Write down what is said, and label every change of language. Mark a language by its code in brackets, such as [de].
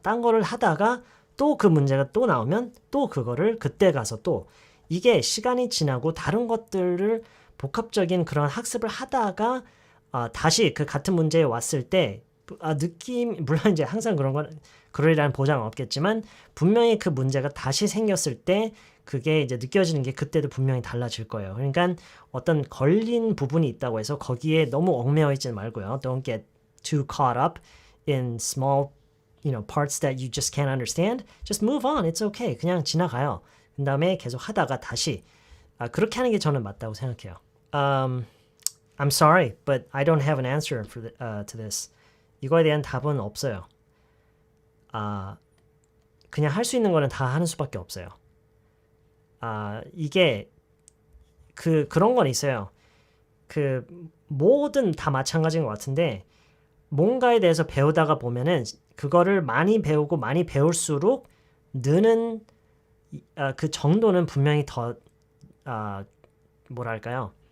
[ko] 딴 거를 하다가 또 그 문제가 또 나오면 또 그거를 그때 가서 또 이게 시간이 지나고 다른 것들을 복합적인 그런 학습을 하다가 다시 그 같은 문제에 왔을 때 물론 이제 항상 그러리라는 보장은 없겠지만 분명히 그 문제가 다시 생겼을 때 그게 이제 느껴지는 게 그때도 분명히 달라질 거예요. 그러니까 어떤 걸린 부분이 있다고 해서 거기에 너무 얽매여 있지 말고요. [en] Don't get too caught up in small, parts that you just can't understand. Just move on. It's okay. [ko] 그냥 지나가요. 그 다음에 계속 하다가 다시 그렇게 하는 게 저는 맞다고 생각해요. [en] I'm sorry, but I don't have an answer to this. [ko] 이거에 대한 답은 없어요. 그냥 할 수 있는 거는 다 하는 수밖에 없어요. 이게 그런 건 있어요. 뭐든 다 마찬가지인 것 같은데 뭔가에 대해서 배우다가 보면은 그거를 많이 배우고 많이 배울수록 느는 그 정도는 분명히 더 뭐랄까요?